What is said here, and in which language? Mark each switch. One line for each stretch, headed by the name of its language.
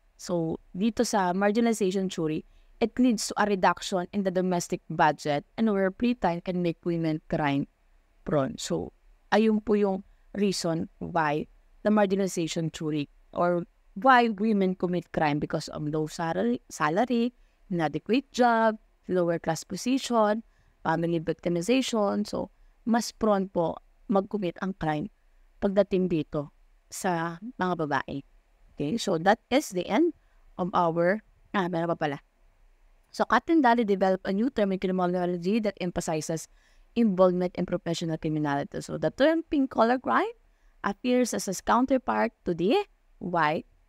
English: So, dito sa marginalization theory, it leads to a reduction in the domestic budget and where free time can make women crime prone. So,
Filipino: ayun po yung
English: reason why the marginalization theory or why women commit crime because of low salary, inadequate job, lower class position, family victimization.
Filipino: So, mas prone po mag-commit ang crime pagdating dito sa mga babae.
English: Okay, so that is the end of our,
Filipino: meron pa pala.
English: So, Kathleen Daly developed a new term in criminology that emphasizes involvement in professional criminality. So, the term pink collar crime appears as a counterpart to the white